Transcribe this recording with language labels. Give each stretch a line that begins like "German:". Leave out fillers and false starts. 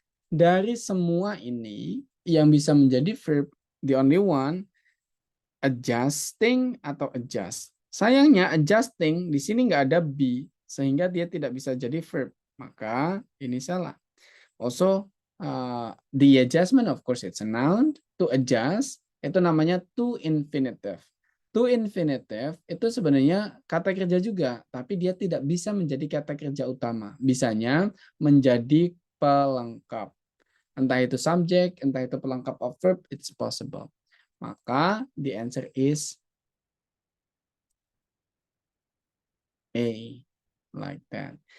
Indonesian: Dari semua ini yang bisa menjadi verb,
English: the only one adjusting
Indonesian: atau adjust. Sayangnya adjusting di sini nggak ada be sehingga dia tidak bisa jadi verb. Maka ini salah.
English: Also the adjustment of course it's a noun.
Indonesian: To adjust itu namanya to infinitive. To infinitive itu sebenarnya kata kerja juga, tapi dia tidak bisa menjadi kata kerja utama. Bisanya menjadi pelengkap. Entah itu subject, entah itu pelengkap of verb,
English: it's possible. Maka the answer is A, like that.